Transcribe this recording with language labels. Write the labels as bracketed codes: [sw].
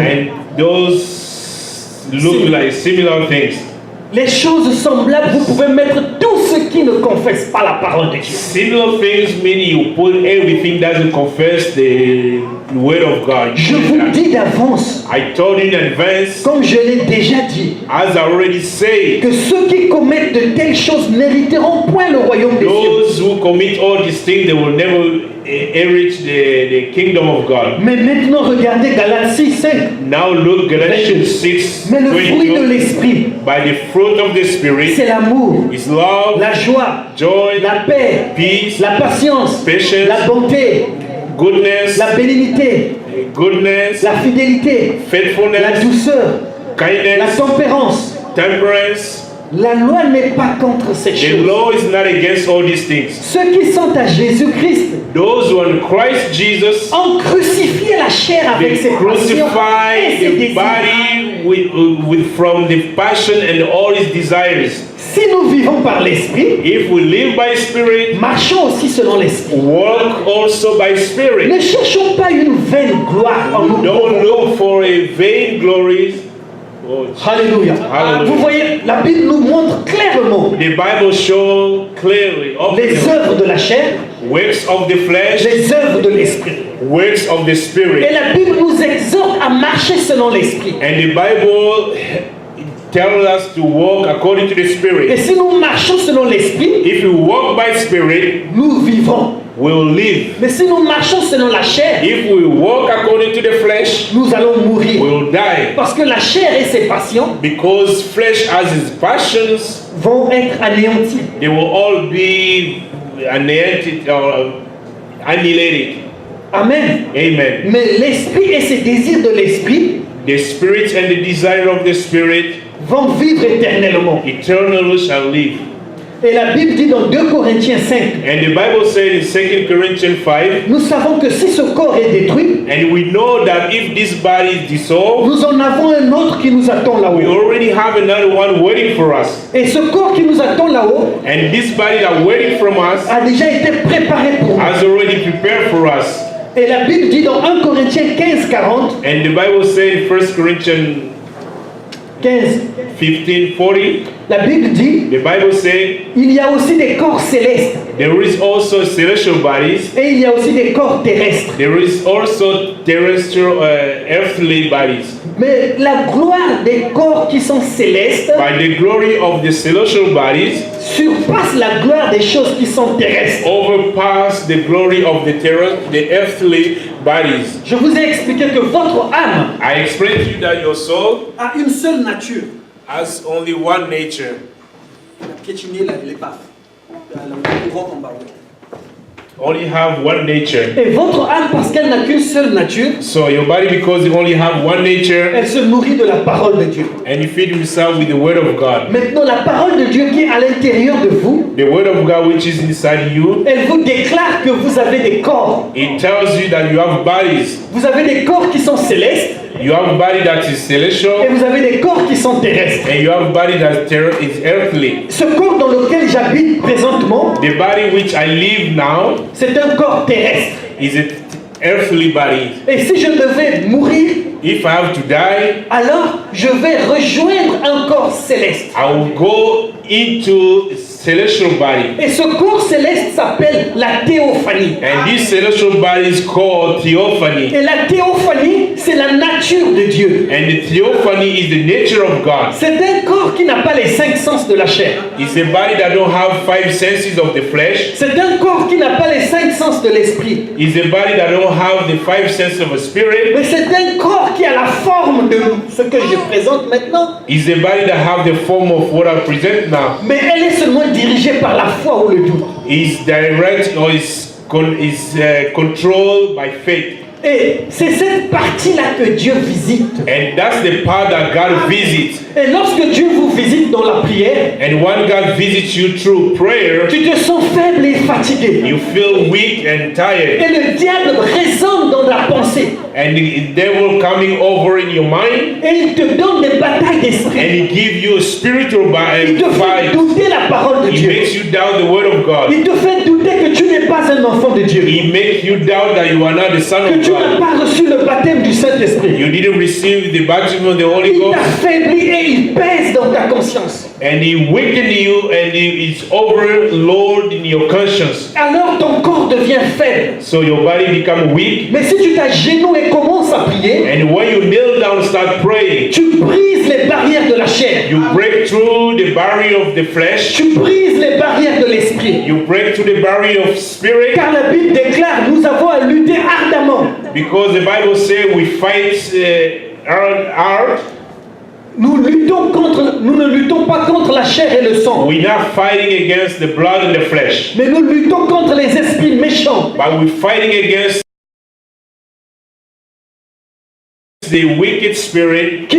[en] and those look like similar things. [fr] Les choses semblables, vous pouvez mettre tout ce qui ne confesse pas la parole de Dieu. [en] Similar things mean you put everything doesn't confess the word of God. [fr] Je [en] You [fr] vous [en] do that. [fr] dis d'avance, [en] I told you in advance, [fr] comme je l'ai déjà dit, [en] as I already said, [fr] que ceux qui commettent de telles choses n'hériteront point le royaume des cieux. [en] those who commit all these things, they will never inherit the kingdom of God. [fr] Mais maintenant, regardez Galates 6, 5. [en] Now look, Galatians 6, [fr] Mais le fruit de [en] 22. [fr] l'esprit, [en] By the fruit of the Spirit [fr] c'est l'amour, [en] is love, [fr] la joie, [en] joy, [fr] la paix, [en] peace, [fr] la patience, [en] patience, [fr] la bonté, [en] goodness, [fr] la bénignité, [en] goodness, [fr] la fidélité, la [en] faithfulness, [fr] douceur, la [en] kindness, [fr] tempérance. [en] temperance. [fr] La loi n'est pas contre ces [en] The [fr] choses. [en] law is not against all these things. [fr] Ceux qui sont à Jésus-Christ [en] Those who are in Christ Jesus, [fr] ont crucifié la chair avec [en] they [fr] ses passions [en] crucify [fr] et ses [en] the [fr] désirs. [en] body from the passion and all its desires. [fr] Si nous vivons par l'esprit, [en] If we live by Spirit, [fr] marchons aussi selon l'esprit. [en] walk also by Spirit. [fr] Ne cherchons pas une vaine gloire en nous. [en] Don't look for a vain glory. Oh, [fr] Alléluia. [en] Hallelujah. [fr] Vous voyez, la Bible nous montre clairement [en] the Bible shows clearly [fr] les [en] openly [fr] œuvres de la chair, [en] works of the flesh, [fr] les œuvres de l'esprit. [en] works of the [fr] Et [en] Spirit. [fr] la Bible nous exhorte à marcher selon l'esprit. [en] And the Bible tells us to walk according to the [fr] Et [en] Spirit. [fr] si nous marchons selon l'esprit, [en] If we walk by Spirit, [fr] nous vivrons. [en] will live. [fr] Mais si nous marchons selon la chair, [en] If we walk according to the flesh, [fr] nous allons [en] we [fr] mourir. [en] will die. [fr] Parce que la chair et ses passions [en] Because flesh has its passions, [fr] vont être anéanties. [en] they will all be annihilated or annihilated. [fr] Amen. [en] Amen. [fr] Mais l'esprit et ses désirs de l'esprit [en] The spirit and the desire of the spirit [fr] vont vivre éternellement. [en] eternally shall live. [fr] Et la Bible dit dans 2 Corinthiens 5, [en] And the Bible said in 2 Corinthians 5, [fr] nous savons que si ce corps est détruit, [en] and we know that if this body is dissolved, [fr] nous en avons un autre qui nous attend [en] we [fr] là-haut. [en] already have another one waiting for us. [fr] Et ce corps qui nous attend là-haut [en] And this body that waiting from us [fr] a déjà été préparé pour nous. [en] has already prepared for us. [fr] Et la Bible dit dans 1 Corinthiens 15, 40, [en] And the Bible said in 1 Corinthians [fr] 15, [en] 15:40, [fr] la Bible dit, [en] the Bible said [fr] il y a aussi des corps célestes [en] there is also celestial bodies, [fr] et il y a aussi des corps terrestres. [en] there is also terrestrial, earthly bodies. [fr] Mais la gloire des corps qui sont célestes [en] By the glory of the celestial bodies [fr] surpasse la gloire des choses qui sont terrestres. [en] overpass the glory of the earthly bodies. [fr] Je vous ai expliqué que votre âme [en] I explained to you that your soul [fr] a une seule nature. [en] has only one nature. [fr] La piétiner l'épave. Le courant en bas. [en] Only have one nature. [fr] Et votre âme, parce qu'elle n'a qu'une seule nature, [en] So your body, because you only have one nature, [fr] elle se nourrit de la parole de Dieu. [en] and you feed yourself with the word of God. [fr] Maintenant, la parole de Dieu qui est à l'intérieur de vous, [en] The word of God which is inside you, [fr] elle vous déclare que vous avez des corps. [en] it tells you that you have bodies. [fr] Vous avez des corps qui sont célestes [en] You have a body that is [fr] et [en] celestial, [fr] vous avez des corps qui sont terrestres. [en] and you have a body that is earthly. [fr] Ce corps dans lequel j'habite présentement, [en] The body which I live now [fr] c'est un corps terrestre. [en] is an earthly body. [fr] Et si je devais mourir, [en] If I have to die, [fr] alors je vais rejoindre un corps céleste. [en] I will go into celestial body. [fr] Et ce corps céleste s'appelle la théophanie. [en] And this celestial body is called theophany. [fr] Et la théophanie, c'est la nature de Dieu. [en] And the theophany is the nature of God. [fr] C'est un corps qui n'a pas les 5 sens de la chair. [en] It's a body that don't have 5 senses of the flesh. [fr] C'est un corps qui n'a pas les 5 sens de l'esprit. [en] It's a body that don't have the 5 senses of a spirit. [fr] Mais c'est un corps qui a la forme de ce que je présente maintenant. [en] It's a body that have the form of what I present now. [fr] Mais elle est seulement dirigée par la foi ou le doute. [en] Is direct or is controlled by faith. [fr] Et c'est cette partie-là que Dieu visite. [en] And that's the part that God visits. [fr] Et lorsque Dieu vous visite dans la prière, [en] And when God visits you through prayer, [fr] tu te sens faible et fatigué. [en] you feel weak and tired. [fr] Et le diable résonne dans la pensée. [en] And the devil coming over in your mind, [fr] Et il te donne des batailles [en] and [fr] d'esprit. [en] he give you a spiritual [fr] Il te fait [en] fight. [fr] douter la parole de [en] He [fr] Dieu. [en] makes you doubt the word of God. [fr] Il te fait douter que tu n'es pas un enfant de Dieu. [en] He makes you doubt that you are not the son [fr] Que [en] of [fr] tu n'as [en] God. [fr] pas reçu le baptême du Saint-Esprit. [en] You didn't receive the baptism of the Holy [fr] Il [en] Ghost. [fr] t'affaiblit et il pèse dans ta conscience. [en] And he weaken you, and he is overload in your conscience. [fr] Alors ton corps devient faible. [en] So your body become weak. [fr] Mais si tu t'agenouilles et commences à prier, [en] And when you kneel down, start praying, [fr] tu brises les barrières de la chair. [en] you break through the barrier of the flesh. [fr] Tu brises les barrières de l'esprit. [en] You break through the barrier of spirit. [fr] Car la Bible déclare, nous avons à lutter ardemment. [en] Because the Bible says we fight hard. [fr] Nous ne luttons pas contre la chair et le sang, [en] We're not fighting against the blood and the flesh, [fr] mais nous luttons contre les esprits méchants [en] but we're fighting against the wicked spirit